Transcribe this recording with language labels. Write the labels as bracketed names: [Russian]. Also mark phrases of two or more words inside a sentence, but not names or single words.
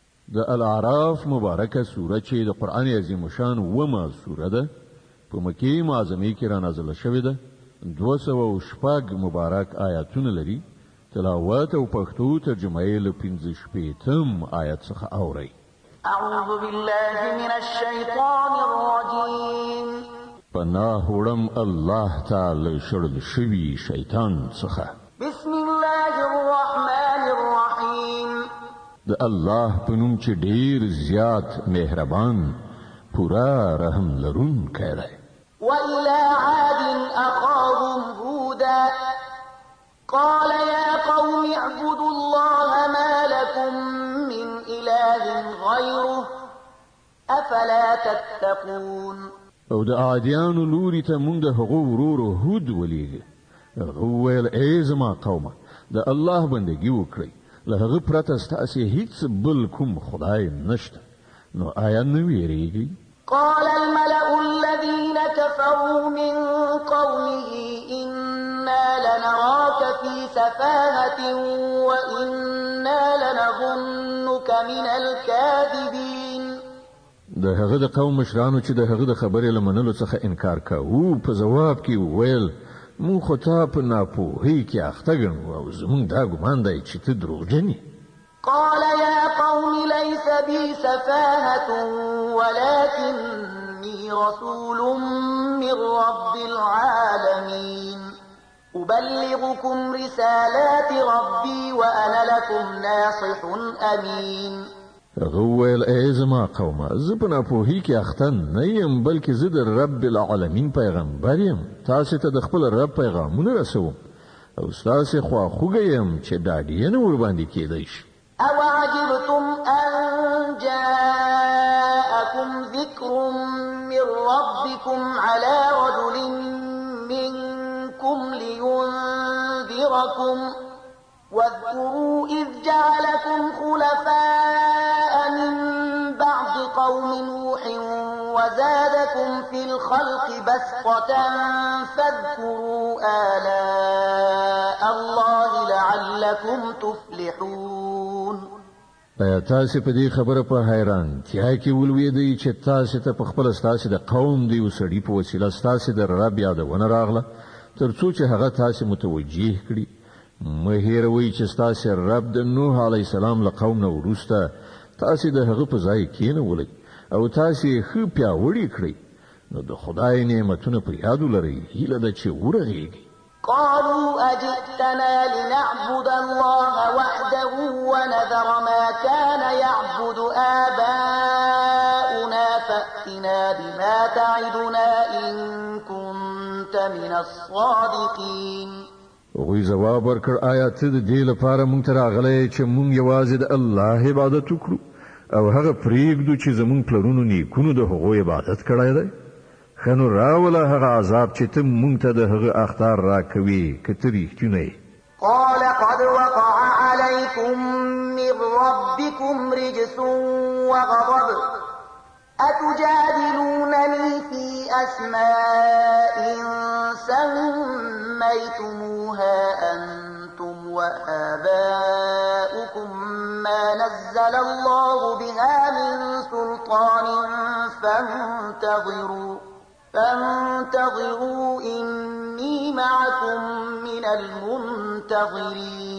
[Pashto] د الاعراف مبارکه سوره چې د قرآن عظیم شان ومه سوره ده په مکې معظمې کې را نازله شوې ده 206 مبارک آیاتونه لري تلاوت او پښتو ترجمه یې له 15 آیت څخه اورئ [Arabic] اعوذ بالله من الشیطان الرجیم [Pashto] پناه وړم [Arabic] الله تعالی [Pashto] شړل شوي شیطان څخه [Arabic] بسم الله الرحمن الرحیم [Pashto] د الله په نوم چې ډیر زیات مهربان پورا رحم لرونکی دی [Arabic] وإلى عاد أخاهم هودا قال يا قوم اعبدوا الله ما لكم من إله غيره أفلا تتقون [Pashto] او د عادیانو لوري ته مونږ د هغو ورورو هود ولېږه هغه وویل ای زما قومه د الله بندګي وکړئ له هغه پرته ستاسې هیڅ بل کوم خدای نشته نو آیا نه ویریږئ [Arabic] قال الملأ الذين كفروا من قومه إنا لنراك في سفاهة وإنا لنظنك من الكاذبين [Pashto] د هغه د قوم مشرانو چې د هغه د خبرې له منلو څخه انکار کاوه په جواب کې وویل مونږ خو تا په ناپوهۍ کې اخته ګڼو او زمونږ دا ګمان دی چې ته دروغجن یې [Arabic] قال يا قوم ليس بي سفاهة ولكني رسول من رب العالمين أبلغكم رسالات ربي وأنا لكم ناصح أمين [Pashto] هغه وویل ای زما قومه زه په ناپوهۍ کې اخته نه یم بلکې زه د [Arabic] رب العالمین [Pashto] پیغمبر یم تاسې ته د خپل رب پیغامونه رسوم او ستاسې خواخوږی یم چې ډاډینه ورباندې کیدی شي [Arabic] أوعجبتم أن جاءكم ذكر من ربكم على رجل منكم لينذركم واذكروا إذ جعلكم خلفاء من بعد قوم نوح وزادكم في الخلق بسطة فاذكروا آلاء الله لعلكم تفلحون [Pashto] ایا تاسې په دې خبره په حیرانتیا کې ولوېدئ چې تاسې ته په خپله ستاسې د قوم د یو سړي په وسیله ستاسې د رب یادونه راغله تر څو چې هغه تاسې متوجه کړي مه هېروئ چې ستاسې رب د نوح [Arabic] علیه السلام [Pashto] له قوم نه وروسته تاسې د هغه په ځای کېنولئ او تاسې یې ښه پیاوړي کړئ نو د خدای نعمتونه په یاد ولرئ هیله ده چې ورغېږئ [Arabic] قالوا أجئتنا لنعبد الله وحده ونذر ما كان يعبد آباؤنا فأتنا بما تعدنا إن كنت من الصادقين [Pashto] هغوی ځواب ورکړ آیا ته د دې لپاره موږ ته راغلی چې موږ یوازې د الله عبادت وکړو او هغه پرېږدو چې زموږ پلرونو نیکونو د هغو عبادت کړی دی ښه نو راوله هغه عذاب چې ته موږ ته د هغه اخطار راکوې که ته رښتینی [Arabic] قال قد وقع عليكم من ربكم رجس وغضب أتجادلونني في أسماء سميتموها أنتم وآباؤكم ما نزل الله بها من سلطان فانتظروا إني معكم من المنتظرين